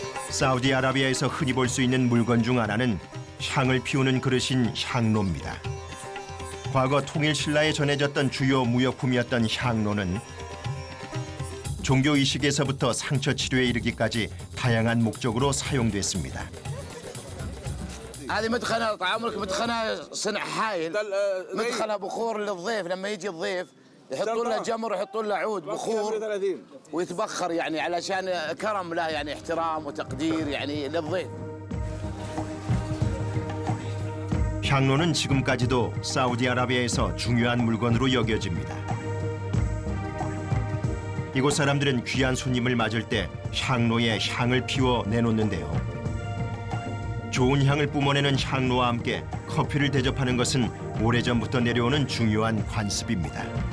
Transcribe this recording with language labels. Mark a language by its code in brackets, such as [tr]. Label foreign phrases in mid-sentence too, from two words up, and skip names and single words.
[ko] 사우디아라비아에서 흔히 볼 수 있는 물건 중 하나는 향을 피우는 그릇인 향로입니다. 과거 통일 신라에 전해졌던 주요 무역품이었던 향로는 종교 의식에서부터 상처 치료에 이르기까지 다양한 목적으로 사용됐습니다. [ar] هذه مدخنة طعامك مدخنة صنع حايل مدخنة بخور للضيف لما يجي الضيف يحطون له جمر يحطون له عود بخور ويتبخر يعني علشان كرم له يعني احترام وتقدير يعني للضيف. [ko] 향로는 지금까지도 사우디아라비아에서 중요한 물건으로 여겨집니다. 이곳 사람들은 귀한 손님을 맞을 때 향로에 향을 피워 내놓는데요. 좋은 향을 뿜어내는 향로와 함께 커피를 대접하는 것은 오래전부터 내려오는 중요한 관습입니다.